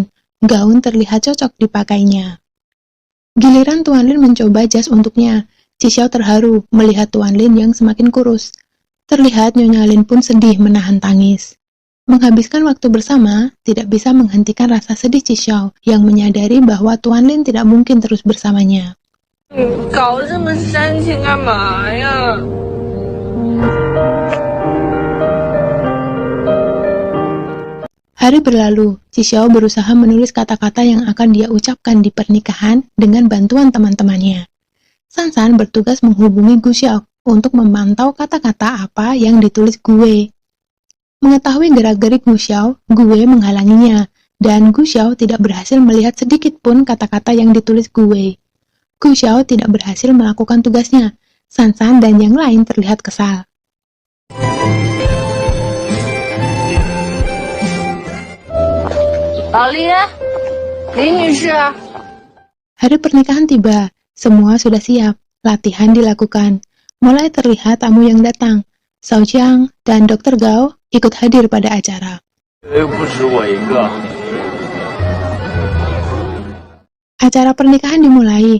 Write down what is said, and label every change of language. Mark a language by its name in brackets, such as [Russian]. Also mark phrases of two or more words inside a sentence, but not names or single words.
[Indonesian] Gaun terlihat cocok dipakainya. Giliran Tuan Lin mencoba jas untuknya. Cisau terharu melihat Tuan Lin yang semakin kurus. Terlihat Nyonya Lin pun sedih menahan tangis. Menghabiskan waktu bersama tidak bisa menghentikan rasa sedih Cisau yang menyadari bahwa Tuan Lin tidak mungkin terus bersamanya. [Chinese] 搞得这么煽情干嘛呀？ [Indonesian] Hari berlalu, Xiao berusaha menulis kata-kata yang akan dia ucapkan di pernikahan dengan bantuan teman-temannya. Sansan bertugas menghubungi Gu Xiao untuk memantau kata-kata apa yang ditulis Gue. Mengetahui gerak-gerik Gu Xiao, Gue menghalanginya, dan Gu Xiao tidak berhasil melihat sedikit pun kata-kata yang ditulis Gue. Gu Xiao tidak berhasil melakukan tugasnya. Sansan dan yang lain terlihat kesal. [Chinese] Li女士。 [Indonesian] Hari pernikahan tiba, semua sudah siap, latihan dilakukan. Mulai terlihat tamu yang datang. Shao Jiang dan Dr. Gao ikut hadir pada acara. Acara pernikahan dimulai.